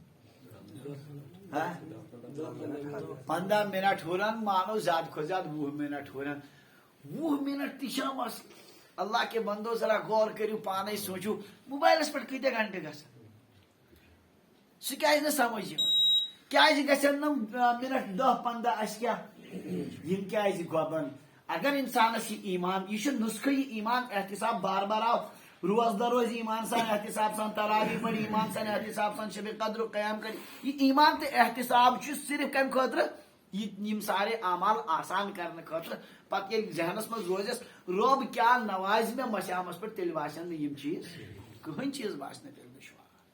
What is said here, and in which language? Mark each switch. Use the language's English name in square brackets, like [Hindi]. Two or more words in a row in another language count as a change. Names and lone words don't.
[Kashmiri] 15 منٹ ہُران مانو زیادٕ کھۄتہٕ زیادٕ 20 منٹ ہُران 20 منٹ تہِ چھا مسلہٕ [Urdu] اللہ کے بندو [Kashmiri] ذرا غور کٔرِو پانے سوٗنٛچِو موبایلس پٮ۪ٹھ کۭتیاہ گنٹہٕ گژھان سُہ کیٛازِ نہٕ سمجھ یِوان کیٛازِ گژھن نہٕ منٹ 10-15 اسہِ کیٛاہ یِم کیٛازِ گۄبن اگر انسانس یہِ ایمان یہِ چھُ نُسخہٕ یہِ ایمان احتساب بار بار آو روزدہ روزِ ایمان سان احتساب سان تراوی پڑِ ایمان سان احتساب سان شب قدر قیام کرِ یہ ایمان تہٕ احتساب چھُ صرف کمہِ خٲطرٕ یِم سارے اعمال آسان کرنہٕ خٲطرٕ پتہٕ ییٚلہِ ذہنس منٛز روزٮ۪س رۄب کیٛاہ نوازِ مےٚ مسیامس پٮ۪ٹھ تیٚلہِ باسن نہٕ یِم چیٖز کٕہٕنۍ چیٖز باسہِ نہٕ تیٚلہِ دُشوار